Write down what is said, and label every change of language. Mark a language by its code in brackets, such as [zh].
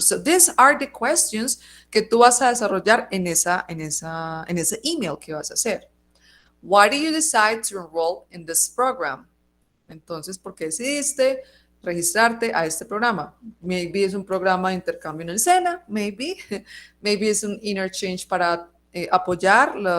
[en] So these are the questions [es] que tú vas a desarrollar en ese email que vas a hacer. [en] Why do you decide to enroll in this program? [es] Entonces, ¿por qué decidiste registrarte a este programa? Maybe es un programa de intercambio en el SENA, maybe es un interchange para apoyar